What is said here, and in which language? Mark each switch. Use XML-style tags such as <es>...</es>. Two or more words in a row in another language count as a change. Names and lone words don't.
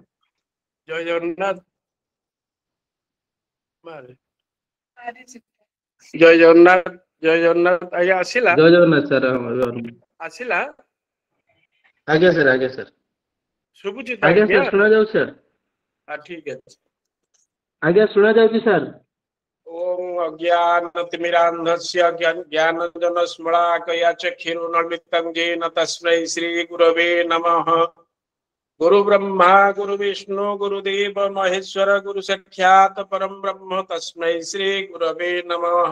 <or>ଜୟ ଜଗନ୍ନାଥ, ଜୟ ଜଗନ୍ନାଥ, ଜୟ ଜଗନ୍ନାଥ। ଆଜ୍ଞା ଆସିଲା, ଜୟ ଜଗନ୍ନାଥ ସାର୍। ଆସିଲା। ଆଜ୍ଞା ସାର୍, ଆଜ୍ଞା ସାର୍, ଶୁଭୁଛି ତ ଆଜ୍ଞା ସାର୍, ଶୁଣା ଯାଉଛି ସାର୍। ଠିକ ଅଛି। ଆଜ୍ଞା ଶୁଣା ଯାଉଛି ସାର୍।</or> <sa>ओम अज्ञानतिमिरान्धस्य ज्ञानाञ्जनस्मलाकया चक्षुरुन्मीलितं येन तस्मै श्रीगुरवे नमः। गुरु ब्रह्मा गुरु विष्णु गुरुदेव महेश्वर गुरु साक्षात् परं ब्रह्म तस्मै श्रीगुरवे नमः।</sa>